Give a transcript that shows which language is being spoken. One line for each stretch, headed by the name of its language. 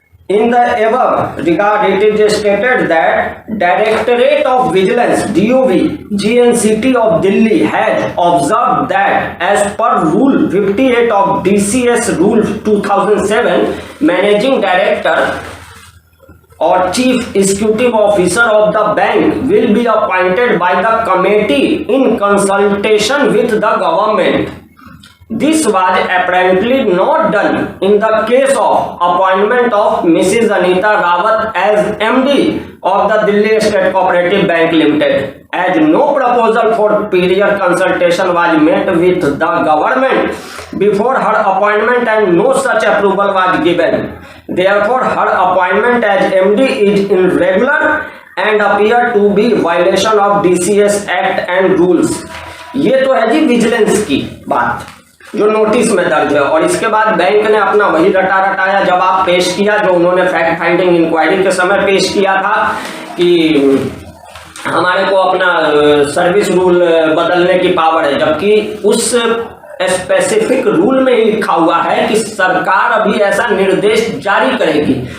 English: In the above regard it is stated that directorate of vigilance DOV GNCT of Delhi has observe that as per rule 58 of DCS rule 2007 managing director और chief executive officer of the bank will be appointed by the committee in consultation with the government. This was apparently not done in the case of appointment of Mrs. Anita Rawat as MD of the Delhi State Cooperative Bank Limited, as no proposal for period consultation was met with the government before her appointment and no such approval was given. Therefore, her appointment as MD is irregular and appear to be violation of DCS Act and rules.
Hindi: ये तो है जी vigilance की बात जो notice में दर्ज है। और इसके बाद बैंक ने अपना वही रटाया जवाब पेश किया जो उन्होंने फैक्ट फाइंडिंग इंक्वायरी के समय पेश किया था कि हमारे को अपना सर्विस रूल बदलने की पावर है, जबकि उस स्पेसिफिक रूल में ही लिखा हुआ है कि सरकार अभी ऐसा निर्देश जारी करेगी।